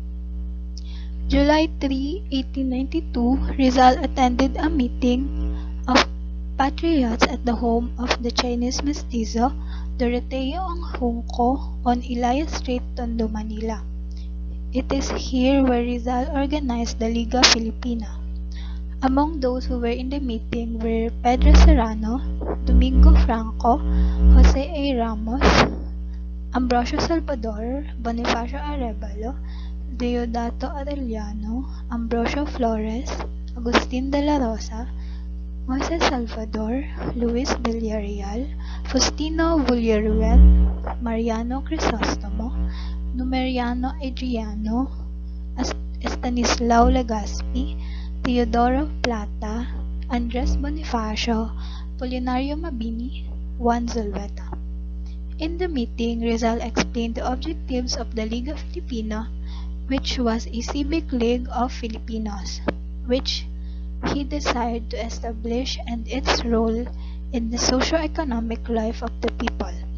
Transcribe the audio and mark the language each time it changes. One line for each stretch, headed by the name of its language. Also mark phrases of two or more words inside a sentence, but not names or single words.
English: July 3, 1892, Rizal attended a meeting of patriots at the home of the Chinese mestizo Doroteo Junco on Elias Street, Tondo, Manila. It is here where Rizal organized the Liga Filipina. Among those who were in the meeting were Pedro Serrano, Domingo Franco, Jose A. Ramos, Ambrosio Salvador, Bonifacio Arevalo, Deodato Arellano, Ambrosio Flores, Agustin de la Rosa, Moises Salvador, Luis Villarreal, Faustino Villaruel, Mariano Crisostomo, Numeriano Adriano, Estanislao Legazpi, Teodoro Plata, Andres Bonifacio, Polinario Mabini, Juan Zulueta. In the meeting, Rizal explained the objectives of the Liga Filipina, which was a civic league of Filipinos, which he desired to establish, and its role in the socio-economic life of the people.